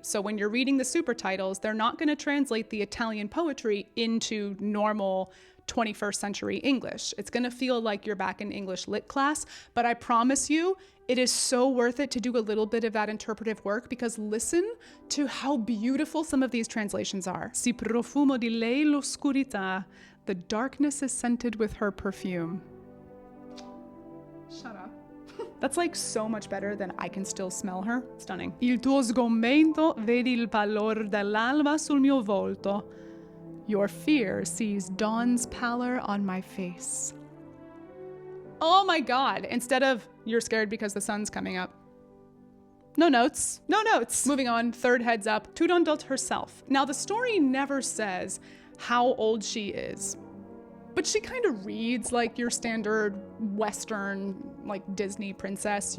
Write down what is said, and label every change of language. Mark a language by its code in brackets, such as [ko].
[en] So when you're reading the super titles, they're not going to translate the Italian poetry into normal 21st century English. It's going to feel like you're back in English lit class, but I promise you, it is so worth it to do a little bit of that interpretive work, because listen to how beautiful some of these translations are. [it] Si profumo di lei l'oscurità. [en] The darkness is scented with her perfume. Shut up. That's like so much better than I can still smell her. Stunning. [it] Il tuo sgomento vedi il pallor dell'alba sul mio volto. [en] Your fear sees dawn's pallor on my face. Oh my God. Instead of you're scared because the sun's coming up. No notes. No notes. Moving on, third heads up, Turandot herself. Now the story never says how old she is, but she kind of reads like your standard Western, like Disney princess.